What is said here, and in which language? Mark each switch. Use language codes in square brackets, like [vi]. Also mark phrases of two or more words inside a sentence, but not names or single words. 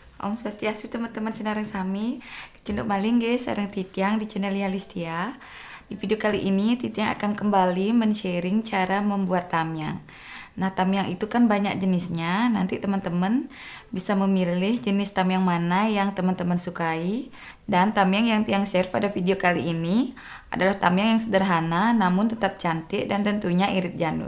[ban] Om Swastiastu teman-teman sinareng sami. Cenduk maling guys, sareng Titiang di channel Lia Listia. [id] Di video kali ini Titiang akan kembali men-sharing cara membuat tamyang. Nah, tamyang itu kan banyak jenisnya. Nanti teman-teman bisa memilih jenis tamyang mana yang teman-teman sukai. Dan tamyang yang Tiang share pada video kali ini adalah tamyang yang sederhana namun tetap cantik dan tentunya irit janur.